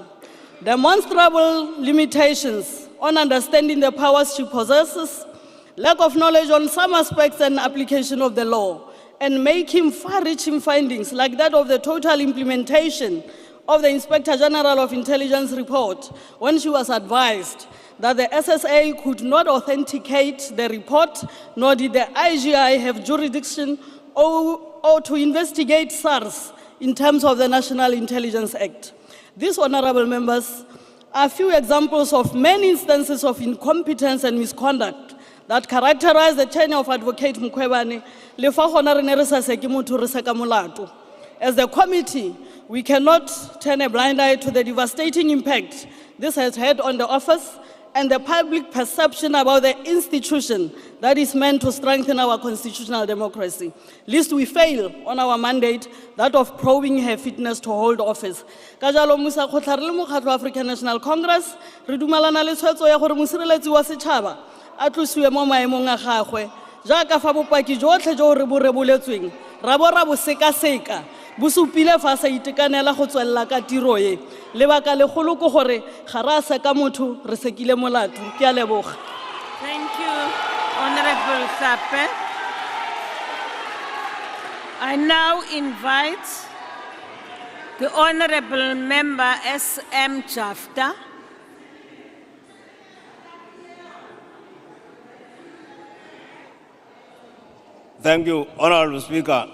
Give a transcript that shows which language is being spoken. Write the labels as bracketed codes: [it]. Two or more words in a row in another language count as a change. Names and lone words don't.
[en] Demonstrable limitations on understanding the powers she possesses, lack of knowledge on some aspects and application of the law, and making far-reaching findings like that of the total implementation of the Inspector General of Intelligence report when she was advised that the SSA could not authenticate the report, nor did the IGI have jurisdiction or to investigate SARS in terms of the National Intelligence Act. These, honorable members, are few examples of many instances of incompetence and misconduct that characterize the tenure of Advocate Mkhwebane. [tn] Le fa gona re ne re sa se ke motho re se ka molato. [en] As the committee, we cannot turn a blind eye to the devastating impact this has had on the office and the public perception about the institution that is meant to strengthen our constitutional democracy. Lest we fail on our mandate, that of probing her fitness to hold office. [tn] Ka jalo Musa Khotla re le mokgatlo wa African National Congress, re dumelana le tshwetso ya gore mosireletsi wa setšhaba a tlosiwe mo maemong a gagwe jaaka fa bopaki jotlhe jo re bo reboletsweng ra bo ra bo sekaseka bo supile fa sa itekanela go tswella ka tiro e lebaka legolo go gore ga ra se ka motho re sekile molato ke a leboga. [en] Thank you, Honorable Sape. I now invite the Honorable Member S.M. Jafta. Thank you, Honorable Speaker.